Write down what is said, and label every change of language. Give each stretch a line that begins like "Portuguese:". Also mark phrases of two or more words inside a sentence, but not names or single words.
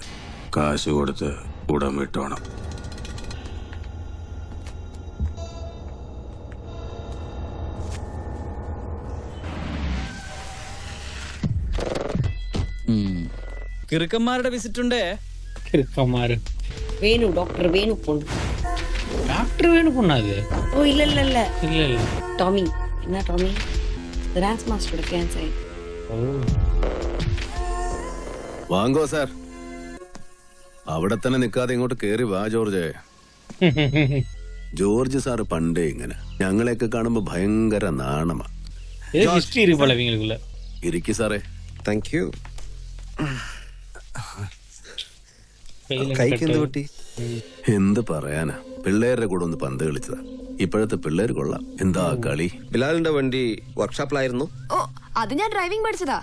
Malayalam: കാശ് കൊടുത്ത് ഉടം വിട്ടോണം. കിറുക്കന്മാരുടെ വിസിറ്റ് ഉണ്ടേ.
Tamil: கிறுக்கமாரு. வேணு டாக்டர் வேணு பொண்ணு. டாக்டர் வேணும் பொண்ணாது? ஓ இல்ல இல்ல இல்ல இல்ல இல்ல. டாமி. என்ன டாமி? டான்ஸ் மாஸ்டரோட ஃபியான்ஸே.
Malayalam: വാങ്ങോ സാർ. അവിടെ തന്നെ നിൽക്കാതെ ഇങ്ങോട്ട് കേറി വാ ജോർജ്. ജോർജ് സാറ് പണ്ടേ ഇങ്ങനെ ഞങ്ങളെയൊക്കെ കാണുമ്പോ ഭയങ്കര നാണമാ.
Tamil: ഹിസ്റ്ററി ഇருக்கு போல இவங்களுக்குள்ள.
Malayalam: ഇരിക്കി സാറേ.
English: thank you.
Malayalam: എന്ത് പറയാനാ, പിള്ളേരുടെ കൂടെ ഒന്ന് പന്ത് കളിച്ചതാ. ഇപ്പോഴത്തെ പിള്ളേര് കൊള്ളാം. എന്താ കളി. ബിലാലിന്റെ വണ്ടി വർക്ക്ഷോപ്പിലായിരുന്നു. ഓ അത് ഞാൻ ഡ്രൈവിംഗ് പഠിച്ചതാ.